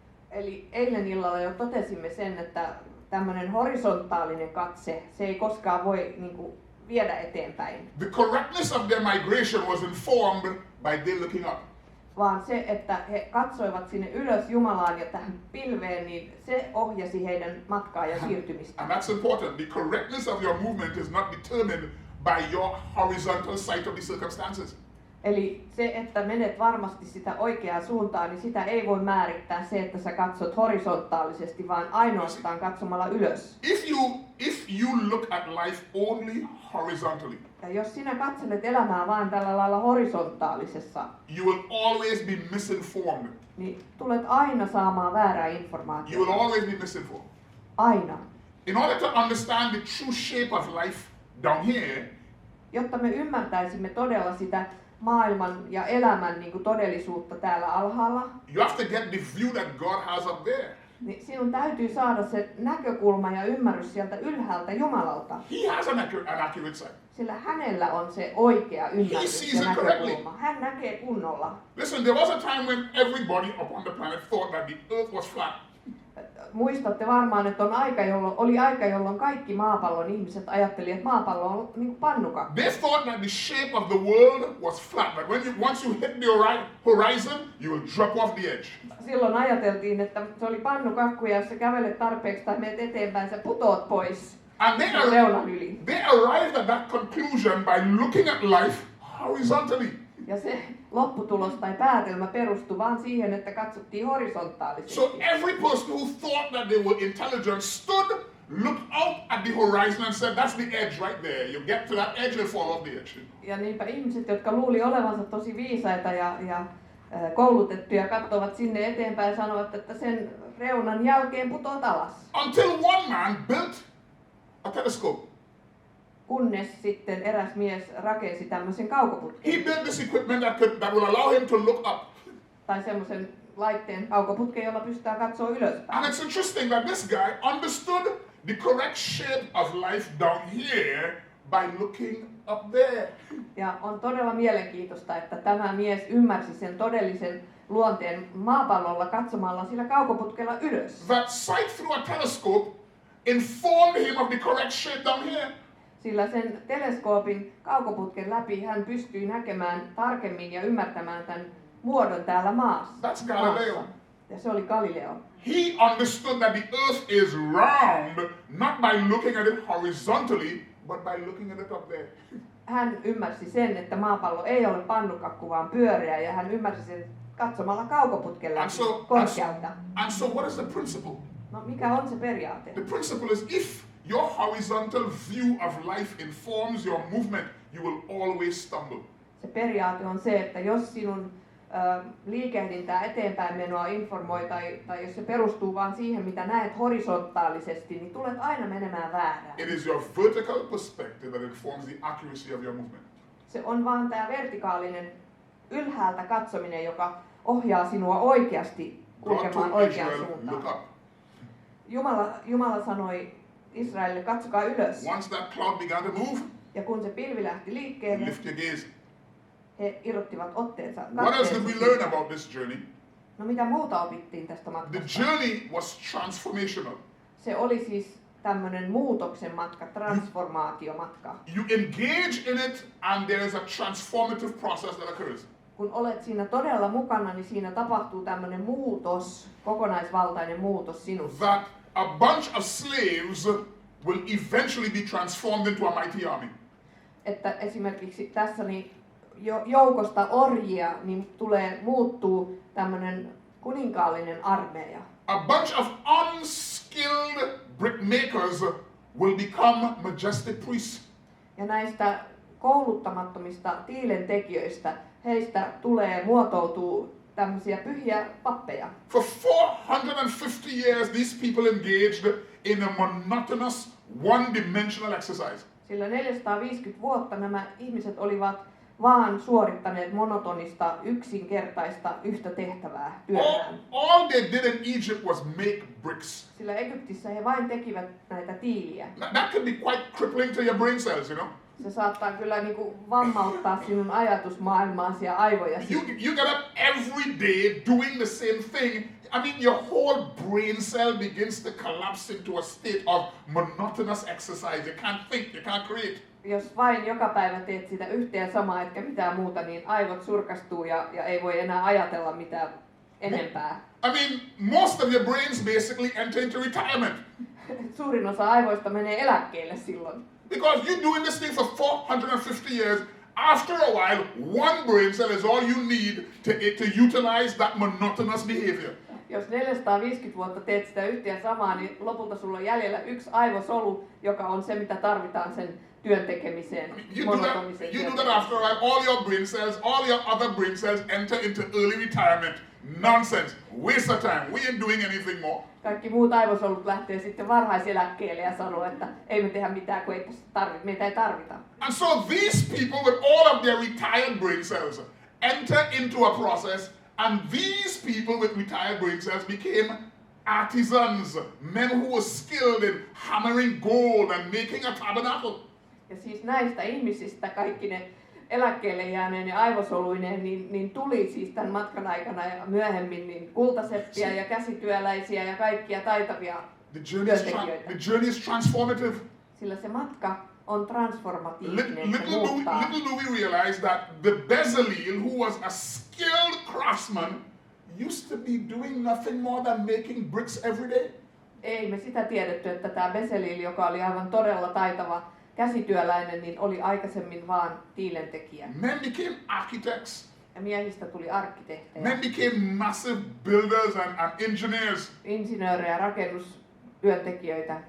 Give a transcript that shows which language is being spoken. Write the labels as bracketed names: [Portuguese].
[Finnish] Eli eilen illalla jo totesimme sen, että tämmöinen horisontaalinen katse, se ei koskaan voi niin kuin, viedä eteenpäin. [English] The correctness of their migration was informed by their looking up. [Finnish] Vaan se, että he katsoivat sinne ylös Jumalaan ja tähän pilveen, niin se ohjasi heidän matkaa ja siirtymistä. [English] And that's important. The correctness of your movement is not determined by your horizontal sight of the circumstances. [Finnish] Eli se, että menet varmasti sitä oikeaa suuntaan, niin sitä ei voi määrittää se, että sä katsot horisontaalisesti, vaan ainoastaan katsomalla ylös. [English] If you look at life only horizontally, [Finnish] Ja jos sinä katselet elämää vain tällä lailla horisontaalisessa, [English] you will always be misinformed. [Finnish] niin tulet aina saamaan väärää [English] You will [Finnish] informaatiota. [English] always be misinformed. [Finnish] Aina. [English] In order to understand the true shape of life down here, [Finnish] Jotta me ymmärtäisimme todella sitä maailman ja elämän niin kuin todellisuutta täällä alhaalla, [English] you have to get the view that God has up there. [Finnish] niin sinun täytyy saada se näkökulma ja ymmärrys sieltä ylhäältä Jumalalta. [English] He has an accurate sight. [Finnish] Sillä hänellä on se oikea [English] He [Finnish] ymmärrys [English] sees [Finnish] ja [English] it correctly. [Finnish] näkökulma. Hän näkee kunnolla. [English] Listen, there was a time when everybody upon the planet thought that the earth was flat. [Finnish] Muistatte varmaan, että oli aika, jolloin kaikki maapallon ihmiset ajattelivat, että maapallo on niin kuin pannukakku. [English] They thought that the shape of the world was flat, but once you hit the horizon, you will drop off the edge. [Finnish] Silloin ajateltiin, että se oli pannukakku ja jos sä kävelet tarpeeksi tai menet eteenpäin, sä putoat pois [English] And [Finnish] reunan yli. [English] they arrived at that conclusion by looking at life horizontally. [Finnish] Ja se lopputulos tai päätelmä perustui vaan siihen, että katsottiin horisontaalisesti. [English] So every person who thought that they were intelligent stood, looked out at the horizon and said, that's the edge right there. You get to that edge and fall off the edge. [Finnish] Ja niinpä ihmiset, jotka luuli olevansa tosi viisaita ja koulutettuja, katsovat sinne eteenpäin ja sanovat, että sen reunan jälkeen putoat alas. [English] Until one man built a telescope. [Finnish] Kunnes sitten eräs mies rakensi tämmöisen kaukoputken. [English] He built this equipment that will allow him to look up. [Finnish] Tai semmoisen laitteen kaukoputken, jolla pystytään katsoa ylöspäin. [English] And it's interesting that this guy understood the correct shape of life down here by looking up there. [Finnish] Ja on todella mielenkiintoista, että tämä mies ymmärsi sen todellisen luonteen maapallolla katsomalla sillä kaukoputkella ylös. [English] That sight through a telescope informed him of the correct shape down here. [Finnish] Sillä sen teleskoopin kaukoputken läpi hän pystyi näkemään tarkemmin ja ymmärtämään tämän muodon täällä maassa. [English] That's Galileo. [Finnish] Ja se oli Galileo. [English] He understood that the earth is round, not by looking at it horizontally, but by looking at it up there. [Finnish] Hän ymmärsi sen, että maapallo ei ole pannukakku, vaan pyöreä, ja hän ymmärsi sen katsomalla kaukoputken läpi korkealta. [English] And so what is the principle? [Finnish] No mikä on se periaate? [English] The principle is if your horizontal view of life informs your movement, you will always stumble. [Finnish] Se periaate on se, että jos sinun liikehdintää eteenpäin menoa informoi tai jos se perustuu vaan siihen, mitä näet horisontaalisesti, niin tulet aina menemään väärään. [English] It is your vertical perspective that informs the accuracy of your movement. [Finnish] Se on vaan tämä vertikaalinen ylhäältä katsominen, joka ohjaa sinua oikeasti [English] God [Finnish] kulkemaan [English] told [Finnish] oikeaan [English] Israel, look [Finnish] suuntaan. [English] up. [Finnish] Jumala sanoi Israelille, katsokaa ylös. [English] Once that cloud began to move, [Finnish] Ja kun se pilvi lähti liikkeelle, [English] lift your gaze. [Finnish] he irrottivat otteensa. [English] What else did we learn about this journey? [Finnish] No mitä muuta opittiin tästä matkasta? [English] journey was transformational. [Finnish] Se oli siis tämmöinen muutoksen matka, transformaatiomatka. [English] You engage in it and there is a transformative process that occurs. [Finnish] Kun olet siinä todella mukana, niin siinä tapahtuu tämmöinen muutos, kokonaisvaltainen muutos sinussa. [English] That a bunch of slaves will eventually be transformed into a mighty army. [Finnish] Että esimerkiksi tässä niin joukosta orjia niin muuttuu tämmöinen kuninkaallinen armeija. [English] A bunch of unskilled brickmakers will become majestic priests. [Finnish] Ja näistä kouluttamattomista tiilentekijöistä heistä muotoutuu tämmöisiä pyhiä pappeja. [English] For 450 years, these people engaged in a monotonous, one-dimensional exercise. [Finnish] Sillä 450 vuotta nämä ihmiset olivat vaan suorittaneet monotonista, yksinkertaista, yhtä tehtävää työllään. [English] All they did in Egypt was make bricks. [Finnish] Sillä Egyptissä he vain tekivät näitä tiiliä. [English] That can be quite crippling to your brain cells, you know. Se saattaa kyllä niinku vammauttaa sinun ajatusmaailmaasi ja aivojasi. You get up every day doing the same thing. I mean, your whole brain cell begins to collapse into a state of monotonous exercise. You can't think, you can't create. [Finnish] Jos vain joka päivä teet sitä yhtä ja samaa, etkä mitään muuta, niin aivot surkastuu ja ei voi enää ajatella mitään enempää. [English] I mean, most of your brains basically enter into retirement. [Finnish] Suurin osa aivoista menee eläkkeelle silloin. [English] Because you're doing this thing for 450 years. After a while, one brain cell is all you need to utilize that monotonous behavior. [Finnish] Jos 450 vuotta teet sitä yhtä ja samaa, niin lopulta sulla on jäljellä yksi aivosolu, joka on se, mitä tarvitaan sen työn tekemiseen. [English] You do that after a while, all your brain cells, all your other brain cells enter into early retirement. Nonsense, waste of time, we ain't doing anything more. [Finnish] Kaikki muut aivosolut lähtee sitten varhaiseläkkeelle ja sanoo, että ei me tehdä mitään, kun meitä ei tarvita. [English] And so these people with all of their retired brain cells enter into a process, and these people with retired brain cells became artisans, men who were skilled in hammering gold and making a tabernacle. [Finnish] Ja siis näistä ihmisistä kaikki ne eläkkeelle jääneen ja aivosoluineen, niin tuli siis tämän matkan aikana ja myöhemmin niin kultaseppiä ja käsityöläisiä ja kaikkia taitavia työntekijöitä. [English] The journey is transformative. [Finnish] Sillä se matka on transformatiivinen, se [English] Little [Finnish] muuttaa. [English] do we realize that the Bezalel, who was a skilled craftsman, used to be doing nothing more than making bricks every day. [Finnish] Ei me sitä tiedetty, että tämä Bezalel, joka oli aivan todella taitava käsityöläinen, niin oli aikaisemmin vaan tiilentekijä. [English] Men became architects. [Finnish] Ja miehistä tuli arkkitehtejä, [English] Men became massive builders and engineers [Finnish] insinöörejä, rakennustyöntekijöitä,